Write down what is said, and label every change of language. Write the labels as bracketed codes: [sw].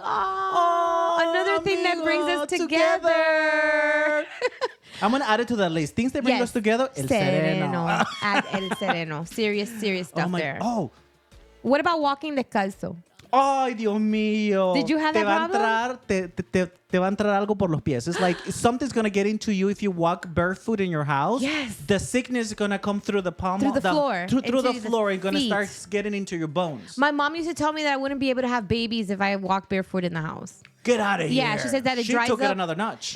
[en] Another thing that brings us together. I'm going to add it to the list. Things that bring us together. El sereno. Add el sereno. Serious stuff there. Oh. What about walking descalzo? [es] Ay, Dios mío. [en] Did you have that problem? [es] Te va a entrar algo por los pies. [en] It's like something's going to get into you if you walk barefoot in your house. Yes. The sickness is going to come through the palm of the floor. Through the floor. It's going to start getting into your bones. My mom used to tell me that I wouldn't be able to have babies if I walked barefoot in the house. Get out of here. Yeah, she said that she took it another notch.